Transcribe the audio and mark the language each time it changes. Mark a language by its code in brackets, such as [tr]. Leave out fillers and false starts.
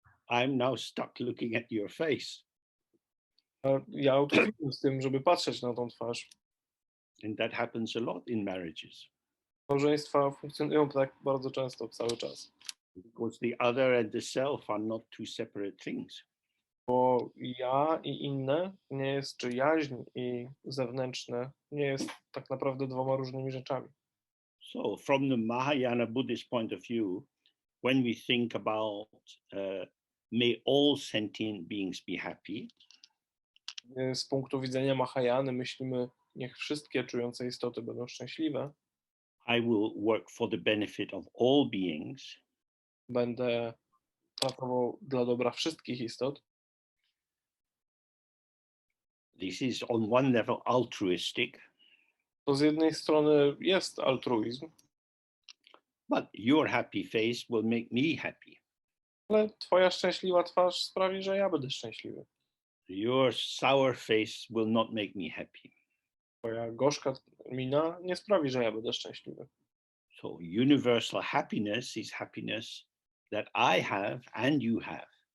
[en] I'm now stuck looking at your face. [pl] a ja utkwiłem z tym, żeby patrzeć na tą twarz. [en] And that happens a lot in marriages. [pl] Małżeństwa funkcjonują tak bardzo często, cały czas. [en] Because the other and the self are not two separate things. [pl] Bo ja i inne nie jest, czy jaźń i zewnętrzne nie jest tak naprawdę dwoma różnymi rzeczami. [en] So, from the Mahayana Buddhist point of view, when we think about may all sentient beings be happy, [pl] Z punktu widzenia Mahajany myślimy, niech wszystkie czujące istoty będą szczęśliwe. [en] I will work for the benefit of all beings. [pl] Będę pracował dla dobra wszystkich istot. [en] This is on one level altruistic, [pl] To z jednej strony jest altruizm, [en] but your happy face will make me happy. [pl] ale twoja szczęśliwa twarz sprawi, że ja będę szczęśliwy. [en] Your sour face will not make me happy. [pl] Twoja gorzka mina nie sprawi, że ja będę szczęśliwy. [en] So universal happiness is happiness that I have and you have.